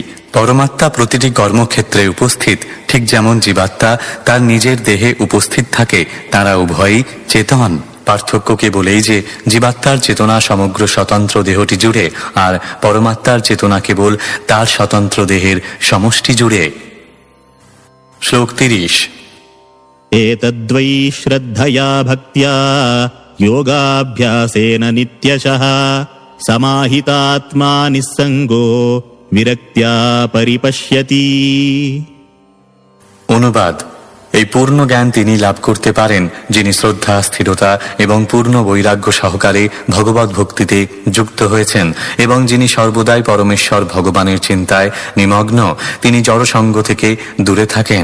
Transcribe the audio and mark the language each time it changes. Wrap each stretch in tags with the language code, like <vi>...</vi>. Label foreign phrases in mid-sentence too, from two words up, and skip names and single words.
<bn>পরমাত্মা প্রতিটি কর্মক্ষেত্রে উপস্থিত, ঠিক যেমন জীবাত্মা তার নিজের দেহে উপস্থিত থাকে। তারা উভয়ই চেতন। পার্থক্য কেবলেই যে জীবাত্মার চেতনা সমগ্র স্বতন্ত্র দেহটি জুড়ে, আর পরমাত্মার চেতনা কেবল তার স্বতন্ত্র দেহের সমষ্টি জুড়ে। শ্লোক 30।</bn> <sa>एतद्वै श्रद्धया भक्त्या योगाभ्यासेन नित्यशः समाहितात्मा निस्सङ्गो विरक्त्या परिपश्यति।</sa> <bn>অনুবাদ: এই পূর্ণ জ্ঞান তিনি লাভ করতে পারেন যিনি শ্রদ্ধা, স্থিরতা এবং পূর্ণ বৈরাগ্য সহকারে ভগবত ভক্তিতে যুক্ত হয়েছেন, এবং যিনি সর্বদাই পরমেশ্বর ভগবানের চিন্তায় নিমগ্ন। তিনি জড়সঙ্গ থেকে দূরে থাকেন।</bn>